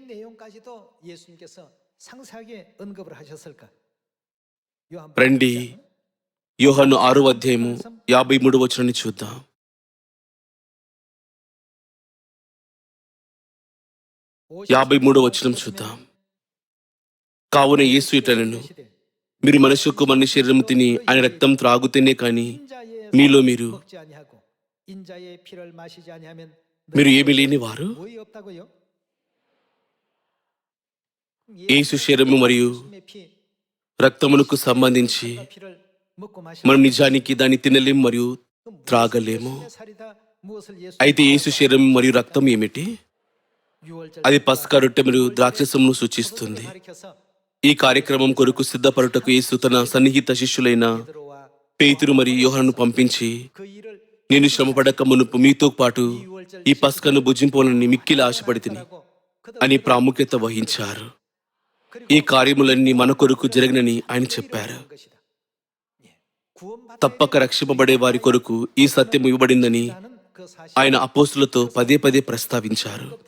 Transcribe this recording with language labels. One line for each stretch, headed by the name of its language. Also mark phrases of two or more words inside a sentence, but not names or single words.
Telugu: రండి యోహాను 6వ అధ్యాయము 53వ వచనాన్ని చూద్దాం. 53వ వచనం చూద్దాం. కావున యేసు ఇట్లనెను, మీరు మనుష్య కుమారుని శరీరము తిని ఆయన రక్తం త్రాగుతేనే కాని
Korean: 인자의
Telugu: మీలో
Korean: 살을
Telugu: మీరు
Korean: 먹지 아니하고 인자의 피를 마시지 아니하면
Telugu: మీరు
Korean: 너희
Telugu: ఏమి
Korean: 속에
Telugu: లేని వారు
Korean: 뭐이 없다고요?
Telugu: యేసు శరీరము మరియు
Korean: 예수님의 피,
Telugu: రక్తమునకు సంబంధించి
Korean: 살과 피를 먹고
Telugu: మనం
Korean: 마시는
Telugu: నిజానికి దాన్ని తినలేం మరియు త్రాగలేము.
Korean: 예수님의 살이다. 무엇을
Telugu: అయితే యేసు
Korean: 예수님과
Telugu: శరీరం మరియు రక్తం ఏమిటి?
Korean: 유월절
Telugu: అది
Korean: 때와
Telugu: పస్కా రొట్టె మరియు ద్రాక్షసమును సూచిస్తుంది. ఈ కార్యక్రమం కొరకు సిద్ధపడుటకు యేసు తన సన్నిహిత శిష్యులైన
Korean: 베드로와
Telugu: పేతురు మరియు యోహానును పంపించి,
Korean: 그 일을
Telugu: నేను శ్రమపడక మునుపు మీతో పాటు
Korean: 이 유월절
Telugu: ఈ పస్కను భుజింపాలని మిక్కిలి ఆశపడితిని అని ప్రాముఖ్యత వహించారు. ఈ కార్యములన్నీ మన కొరకు జరగనని ఆయన చెప్పారు. తప్పక రక్షింపబడే వారి కొరకు ఈ సత్యం ఇవ్వబడిందని ఆయన అపోస్తులతో పదే పదే ప్రస్తావించారు.